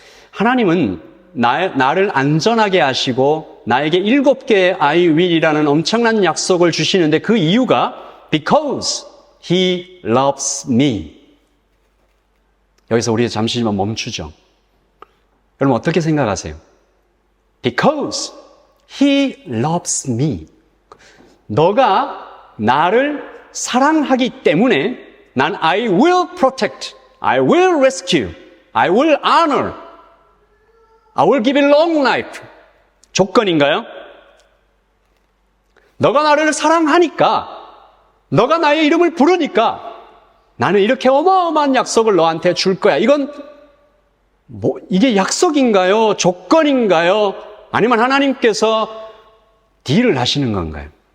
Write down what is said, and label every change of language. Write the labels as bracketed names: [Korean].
[Korean] 하나님은 나를 안전하게 하시고 나에게 7개의 I will이라는 엄청난 약속을 주시는데 그 이유가 [English] because he loves me. [Korean] 여기서 우리 잠시만 멈추죠. 여러분 어떻게 생각하세요? [English] Because he loves me. [Korean] 너가 나를 사랑하기 때문에 난 [English] I will protect, I will rescue, I will honor, I will give you long life. [Korean] 조건인가요? 너가 나를 사랑하니까, 너가 나의 이름을 부르니까 나는 이렇게 어마어마한 약속을 너한테 줄 거야. 이건 이게 약속인가요? 조건인가요? 아니면 하나님께서 딜을 하시는 건가요?